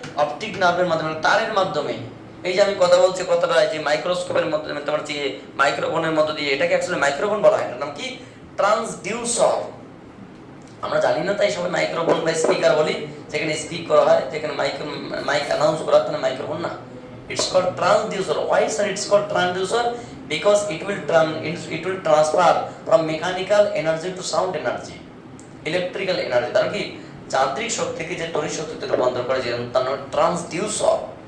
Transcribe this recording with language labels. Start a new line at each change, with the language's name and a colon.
Bangla: Optic নার্ভের মাধ্যমে, তারের মাধ্যমে। এই যে আমি কথা বলছি, কথাটা যে মাইক্রোস্কোপের মাধ্যমে, তোমার যে মাইক্রোফোনের মধ্য দিয়ে, এটাকে অ্যাকচুয়ালি মাইক্রোফোন বলা হয় না, নাম কি? ট্রান্সডিউসার। আমরা জানি না, তাই সবাই মাইক্রোফোন বা স্পিকার বলি, যেখানে স্পিক করা হয়, যেখানে মাইক অ্যানাউন্স করা হয়, মাইক্রোফোন না।
English: It's called transducer. Why sir it's called transducer? Because it will transfer from mechanical energy to sound energy, electrical energy.
Bangla: তার কি যান্ত্রিক শক্তি থেকে যে তড়িৎ শক্তিতে রূপান্তর করে, যেমন তার নাম ট্রান্সডিউসার।